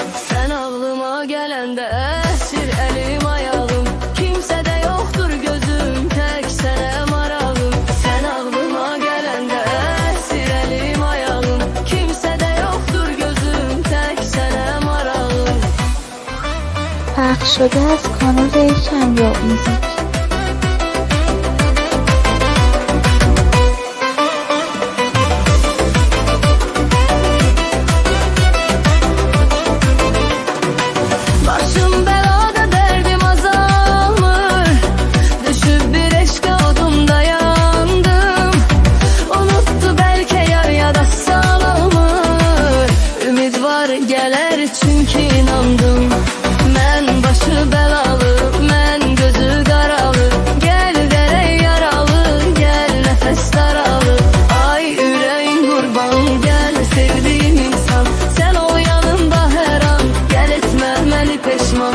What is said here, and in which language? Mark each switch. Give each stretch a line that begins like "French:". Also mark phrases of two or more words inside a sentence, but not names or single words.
Azerbaijani: Sən ağlıma gələndə əsir əlim ayağım, kimsədə yoxdur gözüm, tək sənə marağım. Sən ağlıma gələndə əsir əlim ayağım, kimsədə yoxdur gözüm, tək sənə marağım.
Persian: پخش شده از کانال کمیاب موزیک.
Azerbaijani: Başım belada, derdim azalmır, düşüp bir eşke odumda yandım. Unuttu belki yar ya da sağlamır, ümit var gelir çünkü inandım. Mən başı bəlalı, mən gözü qaralı, gəl verək yaralı, gəl nəfəs daralı. Ay ürəyim qurban, gəl sevdiyim insan, sən ol yanımda hər an, gəl etmə məni peşman.